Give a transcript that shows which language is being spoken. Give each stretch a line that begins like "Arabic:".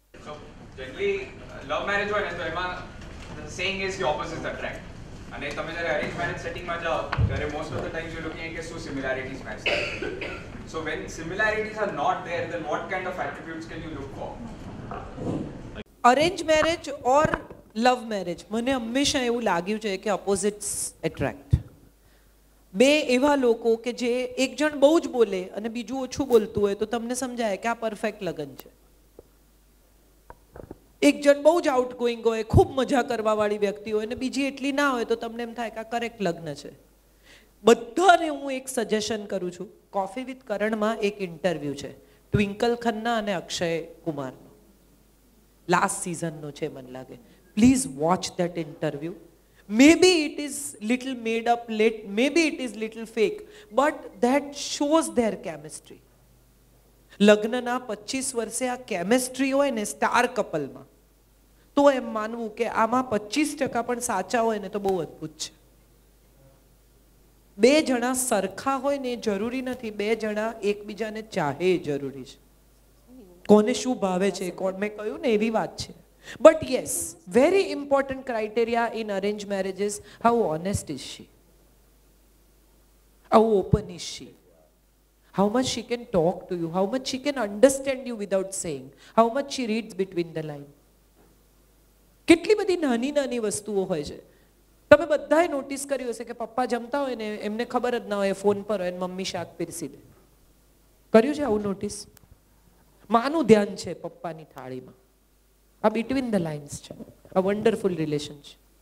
English: So generally love marriage
Gujarati: હોય ને તો એમાં
English: the saying is the opposites attract.
Gujarati: અને તમે જ્યારે અરેન્જ મેરેજ સેટિંગમાં જાઓ ત્યારે
English: most of the times you looking
Gujarati: કે શું સિમિલારિટીઝ મેચ થાય.
English: So when similarities are not there, then what kind of attributes can you look for?
Gujarati: Arrange marriage or love marriage, મને હંમેશા એવું લાગ્યું છે કે ઓપોઝિટ્સ એટ્રેક્ટ. બે એવા લોકો કે જે એક જણ બહુ જ બોલે અને બીજું ઓછું બોલતું હોય તો તમને સમજાય કે આ પરફેક્ટ લગ્ન છે. એક જણ બહુ જ આઉટ ગોઈંગ હોય, ખૂબ મજા કરવા વાળી વ્યક્તિ હોય અને બીજી એટલી ના હોય તો તમને એમ થાય કે આ કરેક્ટ લગ્ન છે. બધાને હું એક સજેશન કરું છું. કોફી વિથ કરણમાં એક ઇન્ટરવ્યૂ છે ટ્વિંકલ ખન્ના અને અક્ષય કુમારનો. લાસ્ટ સિઝનનો છે મને લાગે.
English: Please watch that interview. Maybe it is little made up, maybe it is little fake, but that shows their chemistry.
Gujarati: લગ્નના 25 વર્ષે આ કેમિસ્ટ્રી હોય ને સ્ટાર કપલમાં, તો એમ માનવું કે આમાં 25% પણ સાચા હોય ને તો બહુ અદ્ભુત છે. બે જણા સરખા હોય ને જરૂરી નથી, બે જણા એકબીજાને ચાહે જરૂરી છે. કોને શું ભાવે છે, કોણ, મેં કહ્યું ને એવી વાત છે.
English: But yes, very important criteria in arranged marriage is how honest is she? How open is she? How much she can talk to you? How much she can understand you without saying? How much she reads between the lines?
Gujarati: કેટલી બધી નાની નાની વસ્તુઓ હોય છે. તમે બધાએ notice કર્યું હશે કે પપ્પા જમતા હોય ને એમને ખબર જ ના હોય, ફોન પર હોય ને મમ્મી શાક પીરસી દે. કર્યું છે આવું નોટિસ? માનું ધ્યાન છે પપ્પાની થાળીમાં. આ બિટવીન ધ લાઇન્સ છે. આ વન્ડરફુલ રિલેશન છે.